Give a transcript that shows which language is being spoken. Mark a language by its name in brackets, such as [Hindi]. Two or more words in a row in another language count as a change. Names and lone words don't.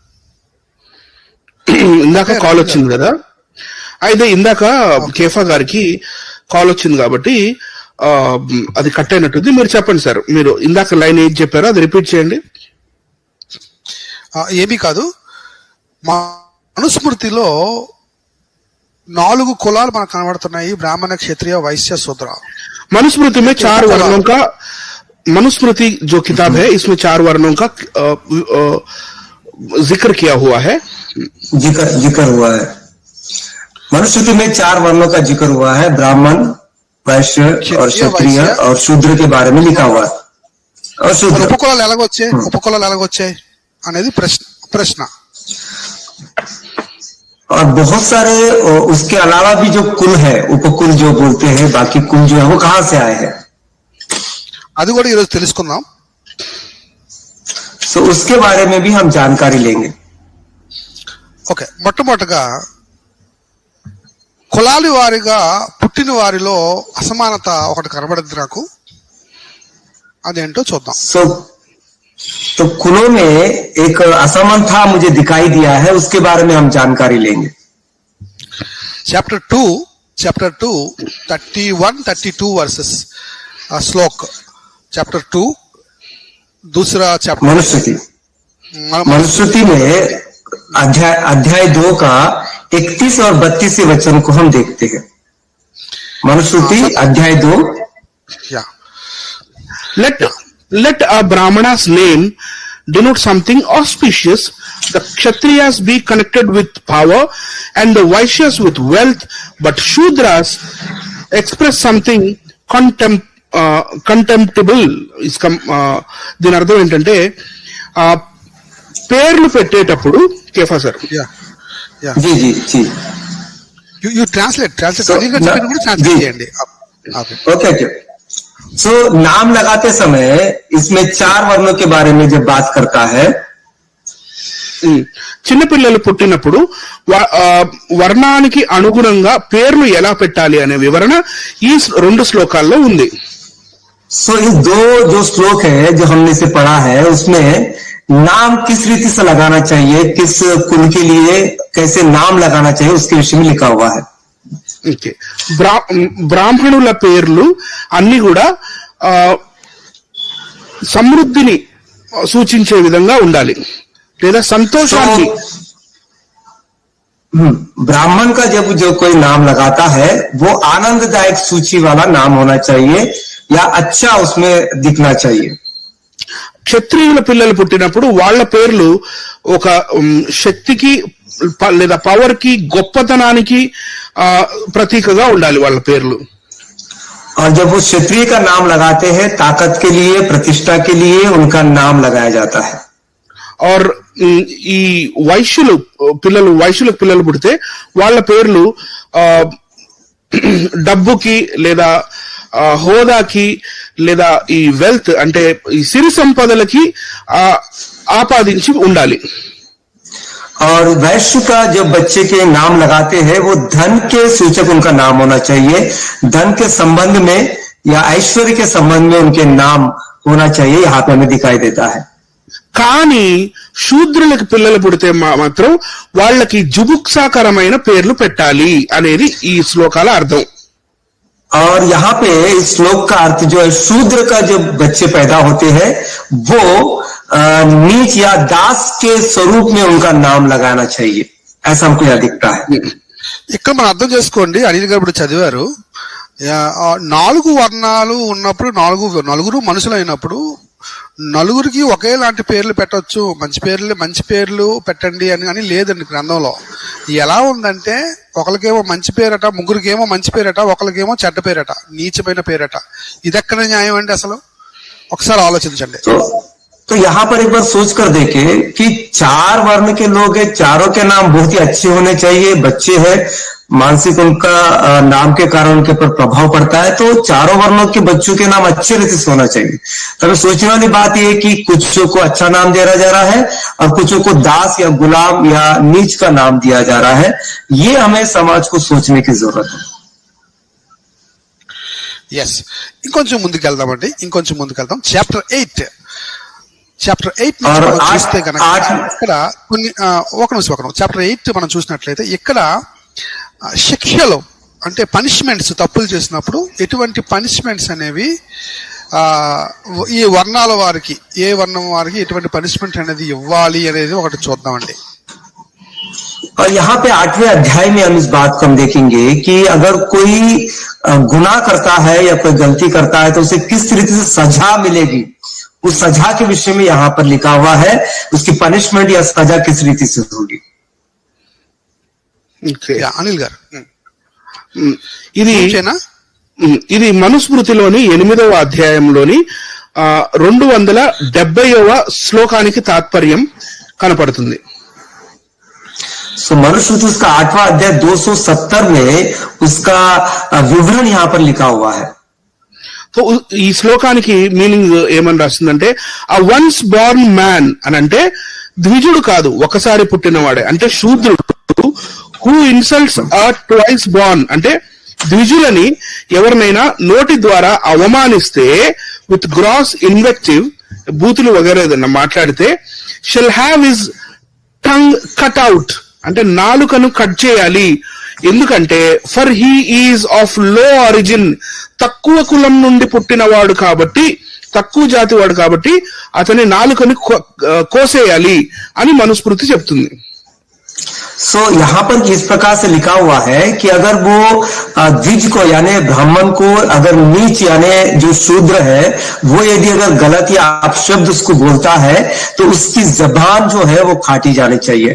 [Telugu] ఇందాక కాల్ వచ్చింది కదా, అయితే ఇందాక కేఫా గారికి కాల్ వచ్చింది కాబట్టి అది కట్ అయినట్టుంది. మీరు చెప్పండి సార్, మీరు ఇందాక లైన్ ఏం చెప్పారో అది రిపీట్ చేయండి. ఏమీ కాదు, మనుస్మృతిలో 4 కులాలు మనకు కనబడుతున్నాయి, బ్రాహ్మణ, క్షత్రియ, వైశ్య, శూద్ర. [Hindi] मनुस्मृति में 4 वर्णों का, मनुस्मृति जो किताब है इसमें 4 वर्णों का जिक्र किया हुआ है. जिक्र हुआ है. मनुस्मृति में 4 वर्णों का जिक्र हुआ है, ब्राह्मण, वैश्य और क्षत्रिय और शूद्र के बारे में लिखा हुआ है. और शूद्र [Telugu] ఉపకులాలు ఎలాగొచ్చాయి అనేది ప్రశ్న. [Hindi] और बहुत सारे उसके अलावा भी जो कुल है, उपकुल जो बोलते हैं, बाकी कुल जो है वो कहां से आए हैं, [Telugu] అది కూడా ఈరోజు తెలుసుకుందాం. [Hindi] तो उसके बारे में भी हम जानकारी लेंगे. [Telugu] ఓకే, మొట్టమొదటిగా కులాలి వారిగా పుట్టిన వారిలో అసమానత ఒకటి కనబడింది నాకు, అదేంటో చూద్దాం. [Hindi] तो कुलों में एक असमानता मुझे दिखाई दिया है, उसके बारे में हम जानकारी लेंगे. [English] Chapter 2 31-32 वर्सेस श्लोक. Chapter 2 दूसरा चैप्टर [Hindi] मनुस्मृति में अध्याय 2 का 31 और 32 वचन को हम देखते हैं. मनुस्मृति अध्याय 2. [English] Let a Brahmana's name denote something auspicious, the Kshatriyas be connected with power and the Vaishyas with wealth, but Shudras express something contemptible. [Telugu] దీని అర్థం ఏంటంటే పేర్లు పెట్టేటప్పుడు కేఫా సార్ [English] you translate [Telugu] చేయండి. [Hindi] ओके. सो नाम लगाते समय इसमें 4 वर्णों के बारे में जब बात करता है, [Telugu] చిన్నపిల్లలు పుట్టినప్పుడు వర్ణానికి అనుగుణంగా పేర్లు ఎలా పెట్టాలి అనే వివరణ ఈ 2 శ్లోకాల్లో ఉంది. [Hindi] सो इस 2 जो श्लोक है जो हमने से पढ़ा है, उसमें नाम किस रीति से लगाना चाहिए, किस कुल के लिए कैसे नाम लगाना चाहिए, उसके विषय में लिखा हुआ है. [Telugu] బ్రాహ్మణుల పేర్లు అన్ని కూడా సమృద్ధిని సూచించే విధంగా ఉండాలి, లేదా సంతోషాన్ని. [Hindi] ब्राह्मण का जब जो कोई नाम लगाता है वो आनंददायक सूची वाला नाम होना चाहिए या अच्छा उसमें दिखना चाहिए. [Telugu] క్షత్రియుల పిల్లలు పుట్టినప్పుడు వాళ్ళ పేర్లు ఒక శక్తికి లేదా పవర్ కి, గొప్పతనానికి ప్రతీకగా ఉండాలి వాళ్ళ పేర్లు. [Hindi] और जब वो क्षत्रिय का नाम लगाते हैं, ताकत के लिए, प्रतिष्ठा के लिए उनका नाम लगाया जाता है. [Telugu] और ఈ వైశ్యులకు పిల్లలు పుడితే వాళ్ళ పేర్లు డబ్బుకి లేదా హోదాకి లేదా ఈ వెల్త్ అంటే ఈ సిరి సంపదలకి ఆపాదించి ఉండాలి. [Hindi] और वैश्य का जब बच्चे के नाम लगाते हैं वो धन के सूचक उनका नाम होना चाहिए, धन के संबंध में या ऐश्वर्य के संबंध में उनके नाम होना चाहिए, यहाँ पे हमें दिखाई देता है. [Telugu] కానీ శూద్రులకు పిల్లలు పుడితే మాత్రం వాళ్ళకి జుగుప్సాకరమైన పేర్లు పెట్టాలి అనేది ఈ శ్లోకాల అర్థం. [Hindi] और यहाँ पे इस श्लोक का अर्थ जो है, शूद्र का जब बच्चे पैदा होते हैं वो नीच या दास के स्वरूप में उनका नाम लगाना चाहिए, ऐसा हमको यहाँ दिखता है. [Telugu] ఇక్కడ మనం అర్థం చేసుకోండి, అనిల్ గారు ఇప్పుడు చదివారు, 4 వర్ణాలు ఉన్నప్పుడు, 4 మనుషులు అయినప్పుడు నలుగురికి ఒకేలాంటి పేర్లు పెట్టవచ్చు, మంచి పేర్లు పెట్టండి అని లేదండి గ్రంథంలో. ఎలా ఉందంటే ఒకరికేమో మంచి పేరట, ముగ్గురికేమో మంచి పేరట, ఒకరికేమో చెడ్డ పేరట, నీచమైన పేరట. ఇదెక్కడ న్యాయం అండి అసలు? ఒకసారి ఆలోచించండి. [Hindi] तो यहाँ पर एक बार सोच कर देखें कि 4 वर्ण के लोग हैं, चारों के नाम बहुत ही अच्छे होने चाहिए, बच्चे हैं, मानसिक उनका नाम के कारण उनके ऊपर प्रभाव पड़ता है, तो चारों वर्णों के बच्चों के नाम अच्छे रीति से होना चाहिए. तब सोचने वाली बात यह है कि कुछों को अच्छा नाम दिया जा रहा है और कुछों को दास या गुलाम या नीच का नाम दिया जा रहा है. ये हमें समाज को सोचने की जरूरत है. [Telugu] ఎస్, ఇంకొంచెం ముందుకెళ్దామండి, చాప్టర్ 8 మనం చూస్తే కనుక ఇక్కడ కొన్ని ఒక నిమిషం చాప్టర్ 8 మనం చూసినట్లయితే ఇక్కడ శిక్షలు అంటే పనిష్మెంట్స్, తప్పులు చేసినప్పుడు ఎటువంటి పనిష్మెంట్స్ అనేవి ఈ వర్ణాల వారికి, ఏ వర్ణం వారికి ఎటువంటి పనిష్మెంట్ అనేది ఇవ్వాలి అనేది ఒకటి చూద్దామండి. [Hindi] और यहाँ पे 8वें अध्याय में हम इस बात को हम देखेंगे कि अगर कोई गुनाह करता है या कोई गलती करता है तो उसे किस तरीके से सजा मिलेगी, उस सजा के विषय में यहाँ पर लिखा हुआ है. उसकी पनिशमेंट या सजा किस रीति से होगी. [Telugu] అనిల్ గారు, ఇది మనుస్మృతిలోని 8వ అధ్యాయంలోని 270వ శ్లోకానికి తాత్పర్యం కనపడుతుంది. [Hindi] सो मनुस्मृति उसका 8वां अध्याय 270 में उसका विवरण यहाँ पर लिखा हुआ है. [Telugu] సో ఈ శ్లోకానికి మీనింగ్ ఏమని రాస్తుందంటే, [English] a once born man [Telugu] అని అంటే ద్విజుడు కాదు, ఒకసారి పుట్టినవాడే, అంటే శూద్రుడు. [English] who insults a twice born [Telugu] అంటే ద్విజులని ఎవరినైనా నోటి ద్వారా అవమానిస్తే, [English] with gross invective, [Telugu] బూతులు వగేరేదన్నా మాట్లాడితే, [English] shall have his tongue cut out [Telugu] అంటే నాలుకను కట్ చేయాలి. ఎందుకంటే [English] for he is of low origin, [Telugu] తక్కువ కులం నుండి పుట్టినవాడు కాబట్టి, తక్కువ జాతి వాడు కాబట్టి అతని నాలుకని కోసేయాలి అని మనుస్మృతి చెప్తుంది. [Hindi] सो यहाँ पर इस प्रकार से लिखा हुआ है कि अगर वो द्विज को यानी ब्राह्मण को, अगर नीच यानी जो शूद्र है वो यदि अगर गलत या अपशब्द उसको बोलता है तो उसकी जबान जो है वो काटी जानी चाहिए.